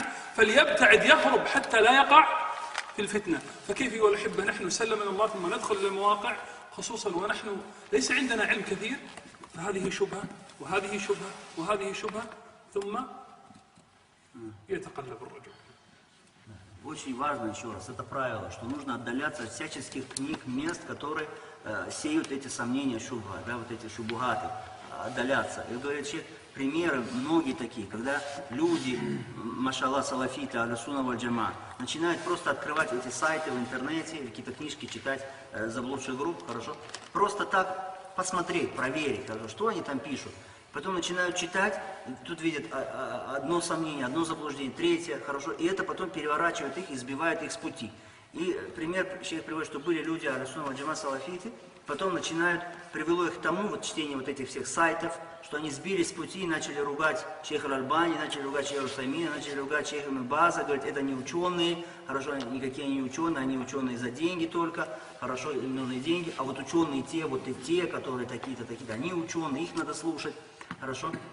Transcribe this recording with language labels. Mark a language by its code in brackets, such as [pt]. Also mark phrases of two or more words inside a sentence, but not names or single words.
[ar] فليبتعد، يهرب حتى لا يقع في الفتنة. فكيف أيها الأحبة نحن نسلم من الله ثم ندخل إلى المواقع، خصوصا ونحن ليس عندنا علم كثير؟ فهذه شبهة وهذه شبهة وهذه شبهة، ثم يتقلب الرجل. [ru] Очень важно, еще раз, это правило, что нужно отдаляться от всяческих книг, мест, которые сеют эти сомнения, шубха, да, вот эти шубугаты, отдаляться. И говорит, примеры многие такие, когда люди, машаллах, салафиты, [ar] السنة والجماعة, [ru] начинают просто открывать эти сайты в интернете, или какие-то книжки читать заблудших групп, хорошо, просто так посмотреть, проверить, хорошо, что они там пишут. Потом начинают читать, тут видят одно сомнение, одно заблуждение, третье, хорошо, и это потом переворачивает их и сбивает их с пути. И пример шейх приводит, что были люди, [ar] السنة والجماعة, [ru] салафиты, потом привело их к тому, вот чтение вот этих всех сайтов, что они сбились с пути и начали ругать шейха аль-Альбани, начали ругать шейха Усаймина, начали ругать шейха ибн База, говорят, это не ученые, хорошо, никакие они они ученые за деньги только, хорошо, им нужны деньги, а вот ученые те, вот и те, которые такие-то, такие-то, они ученые, их надо слушать, хорошо.